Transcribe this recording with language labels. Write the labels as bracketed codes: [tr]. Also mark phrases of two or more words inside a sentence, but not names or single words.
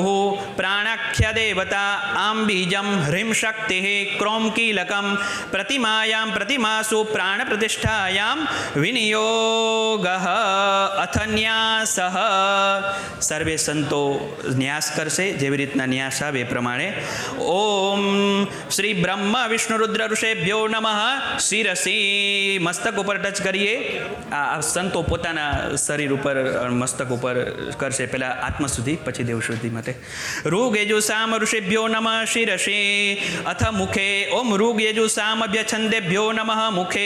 [sa] प्राणाख्य देवता आं बीजं ह्रीं शक्तिः क्रों कीलकं प्रतिमायां प्रतिमासु प्राणप्रतिष्ठायां विनियोगः अथ न्यासः [gu] સર્વે સંતો ન્યાસ કરશે જેવી રીતના ન્યાસ આવે પ્રમાણે [sa] ओम ओम श्री ब्रह्म विष्णु रुद्र ऋषेभ्यो नमः शिरसी [gu] મસ્તક ઉપર ટચ કરીએ. આ સંતો પોતાના શરીર ઉપર મસ્તક ઉપર કરશે, પહેલા આત્મા સુધી પછી દેવ શુદ્ધિ માટે. [sa] ऋग यजुषाम ऋषिभ्यो नमः शिरसी अथ मुखे ओम ऋग यजुषाम अभ्यछंदेभ्यो नमः मुखे